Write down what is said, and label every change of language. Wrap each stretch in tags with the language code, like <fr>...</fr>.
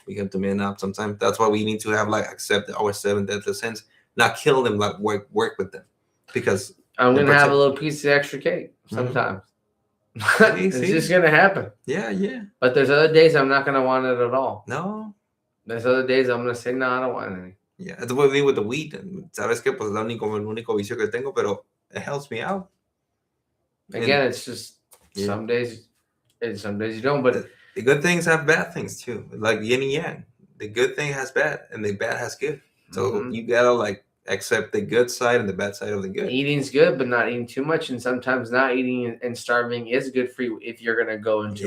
<en>We have to man up sometimes. That's why we need to have like accept our seven deadly sins, not kill them, like work with them, because I'm gonna have a little piece of extra cake sometimes. It's just gonna happen. Yeah. But there's other days I'm not gonna want it at all. No. There's other days I'm gonna say no, I don't want any. Yeah, it's what we with the weed.</en> <es>Sabes que pues el único vicio que tengo, pero</es> <en>it helps me out. Again, it's just some days, and some days you don't. But the good things have bad things too, like yin and yang. the good thing has bad, and the bad has good. So Mhm. you gotta like accept the good side and the bad side of the good. Eating's good, but not eating too much, and sometimes not eating and starving is good for you if you're gonna go into</en>